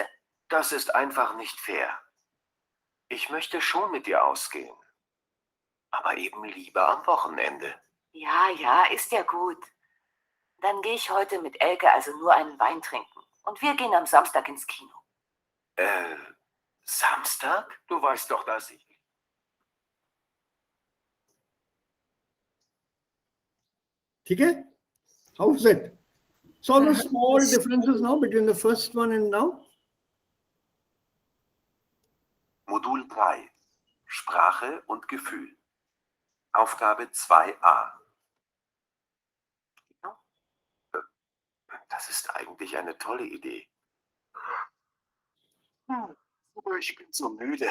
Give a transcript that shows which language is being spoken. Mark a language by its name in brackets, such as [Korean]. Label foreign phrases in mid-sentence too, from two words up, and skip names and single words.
[German] Das ist einfach nicht fair. Ich möchte schon mit dir ausgehen. Aber eben lieber am Wochenende. Ja, ja, ist ja gut. Dann gehe ich heute mit Elke also nur einen Wein trinken. Und wir gehen am Samstag ins Kino. Samstag? Du weißt doch, dass ich... [Hindi] ठीक है? [English] How is it? So all the small differences now between the first one and now. [German] Modul 3. Sprache und Gefühl. Aufgabe 2a. Das ist eigentlich eine tolle Idee. Ich bin so müde.